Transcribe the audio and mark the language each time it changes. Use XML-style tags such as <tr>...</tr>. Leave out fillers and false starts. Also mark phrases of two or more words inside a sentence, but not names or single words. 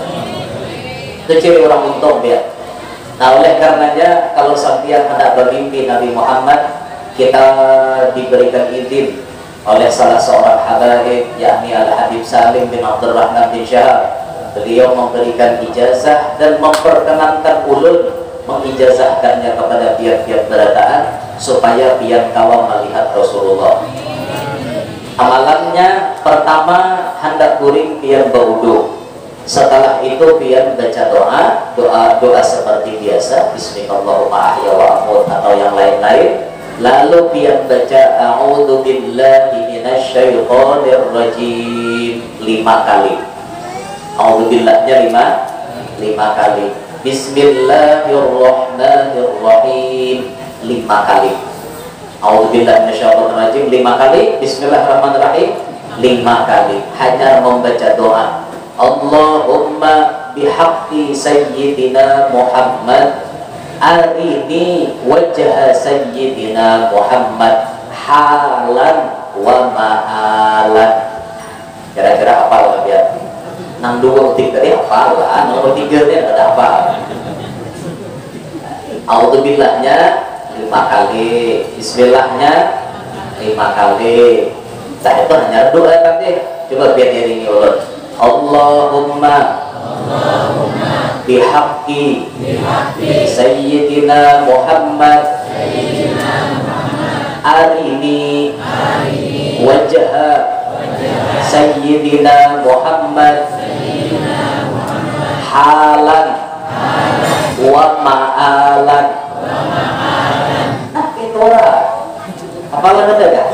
<id>Itu ciri orang untung ya. Nah oleh karenanya kalau sampean hendak bermimpi Nabi Muhammad, kita diberikan izin oleh salah seorang habaib, yakni Al-Habib Salim bin Abdurrahman bin Syahab.</id> <bjn>Beliau memberikan ijazah dan memperkenankan ulun mengijazahkannya kepada pihak-pihak berataan supaya pihak kawan melihat Rasulullah. Amalannya pertama hendak guring pian baudu. Setelah itu pian baca doa seperti biasa, Bismillahirrahmanirrahim atau yang lain-lain. Lalu pian baca</bjn> <ar>أعوذ بالله من الشيطان الرجيم</ar> <bjn>5 kali. A'udzu billahnya 5 kali. Bismillahirrahmanirrahim 5 kali.</bjn> <ar>أعوذ بالله من الشيطان الرجيم 5 kali.</ar> <bjn>Bismillahirrahmanirrahim 5 kali. Hanya membaca doa.</bjn> <ar>اللهم بحق سيدنا محمد أرني وجه سيدنا محمد حالا ومآلا.</ar> <bjn>Kira-kira hafal nggak biar? Nang 2 tadi hafal lah, nomor 3 nya ada hafal. A'udzubillahnya 5 kali, Bismillahnya 5 kali. Nah itu hanya doa tadi. Coba biar ini ulun.</bjn> <ar>اللهم بحق سيدنا محمد أرني وجه سيدنا محمد حالا ومآلا.</ar> <bjn>Nah itu lah. Apalah ada gak?</bjn>